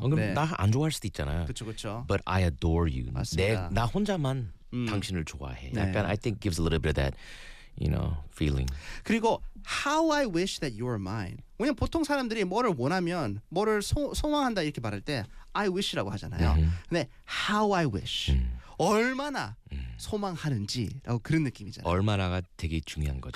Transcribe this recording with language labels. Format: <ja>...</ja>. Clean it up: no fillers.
<ko>그럼 나 안 좋아할 수도 있잖아요. 그렇죠, 그렇죠.</ko> <en>But I adore you.</en> <ko>맞습니다. 나 혼자만 당신을 좋아해. 약간 네.</ko> <en>I think gives a little bit of that, you know, feeling. 그리고 how I wish that you were mine.</en> <ko>왜냐면 보통 사람들이 뭐를 원하면 뭐를 소망한다 이렇게 말할 때 I wish라고 하잖아요. 근데 how I wish. 얼마나 소망하는지라고 그런 느낌이잖아요. 얼마나가 되게 중요한 거죠.</ko>